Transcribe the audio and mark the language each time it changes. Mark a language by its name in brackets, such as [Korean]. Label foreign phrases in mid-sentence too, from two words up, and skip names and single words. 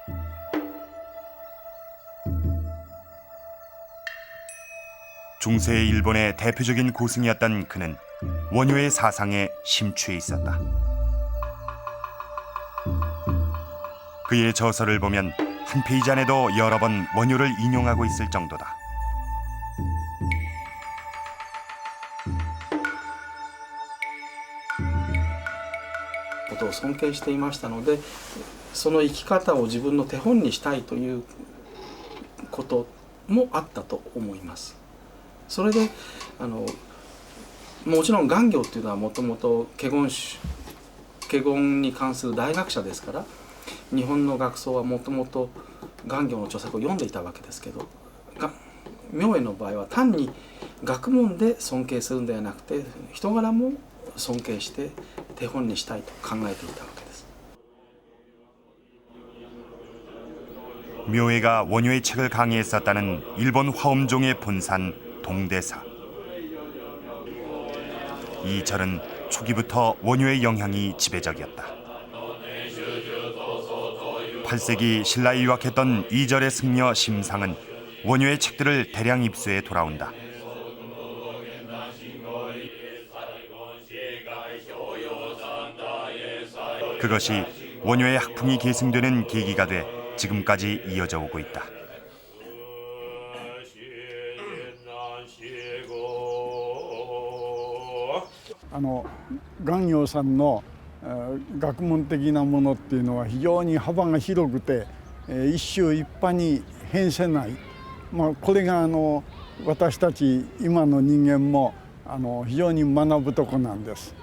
[Korean] 중세 일본의 대표적인 고승이었던 그는 원효의 사상에 심취해 있었다. 그의 저서를 보면 한 페이지 안에도 여러 번 원효를 인용하고 있을 정도다. [Japanese] ことを尊敬していましたので、その生き方を自分の手本にしたいということもあったと思います。それでもちろん願行っていうのはもともと華厳に関する大学者ですから、日本の学僧はもともと願行の著作を読んでいたわけですけど、明恵の場合は単に学問で尊敬するんではなくて人柄も尊敬して手本にしたいと考えていたわけです。 [Korean] 묘해가 원효의 책을 강의했었다는 일본 화엄종의 본산 동대사. 이 절은 초기부터 원효의 영향이 지배적이었다. 8세기 신라에 유학했던 이절의 승려 심상은 원효의 책들을 대량 입수해 돌아온다. 그것이 원효의 학풍이 계승되는 계기가 돼 지금까지 이어져 오고 있다. [Japanese] 願行さんの学問的なものっていうのは非常に幅が広くて一宗一派に変せない、これが私たち今の人間も非常に学ぶとこなんです。